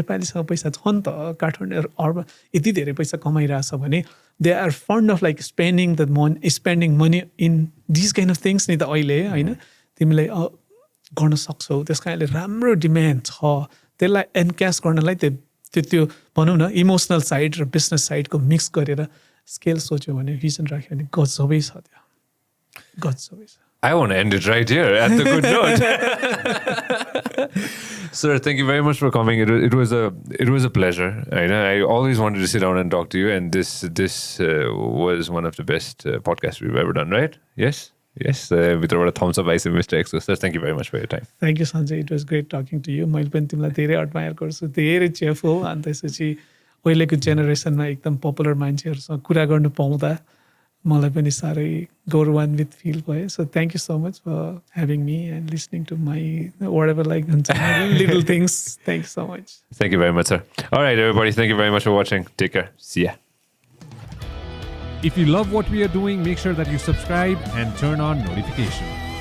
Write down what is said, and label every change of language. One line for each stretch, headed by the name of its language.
Nepali: नेपालीसँग पैसा छ नि त, काठमाडौँ अर्ब यति धेरै पैसा कमाइरहेछ भने
English: they are fond of like spending money in this kind of things
Nepali: नि त अहिले होइन. तिमीलाई गर्न सक्छौ, त्यस कारणले राम्रो डिमान्ड छ. त्यसलाई एनक्यास गर्नलाई त्यो भनौँ न इमोसनल साइड र बिजनेस साइडको मिक्स गरेर स्केल सोच्यो भने भिजन राख्यो भने गजबै छ. त्यो गजबै छ.
English: I want to end it right here at the good note. Sir, thank you very much for coming. It was a pleasure. I always wanted to sit down and talk to you, and this was one of the best podcasts we've ever done, right? Yes. With a thumbs up, I say, Mr. Exo. Sir, thank you very much for your time. Thank you, Sanjay. It was great talking to you.
Nepali: मैले पनि तिमीलाई धेरै admire गर्छु, धेरै chef हो. अनि त्यसपछि अहिलेको जेनेरेसनमा एकदम पपुलर मान्छेहरूसँग कुरा गर्नु पाउँदा मलाई पनि साह्रै गौरवान्वित फिल भयो.
English: So thank you so much for having me and listening to my whatever like little things. Thank you so much. Thank you very much, sir. All right, everybody. Thank you very much for watching. Take care. See ya. If you love what we are doing, make sure that you subscribe and turn on notifications.